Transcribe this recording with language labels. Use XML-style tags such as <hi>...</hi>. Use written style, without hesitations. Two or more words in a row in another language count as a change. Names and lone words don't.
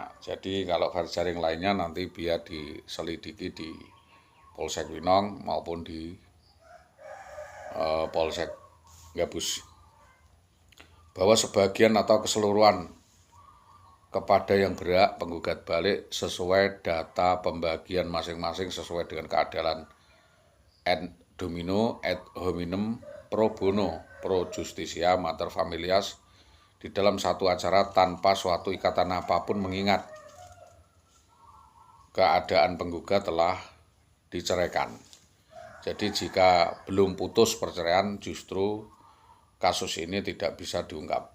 <id>Jadi kalau verjaring lainnya nanti biar diselidiki di Polsek Winong maupun di Polsek Gabus. Bahwa sebagian atau keseluruhan kepada yang berhak penggugat balik sesuai data pembagian masing-masing sesuai dengan keadilan</id> <la>et domino et hominem pro bono pro justisia mater familias</la> <id>di dalam satu acara tanpa suatu ikatan apapun, mengingat keadaan penggugat telah diceraikan. Jadi jika belum putus perceraian, justru kasus ini tidak bisa diungkap.</id>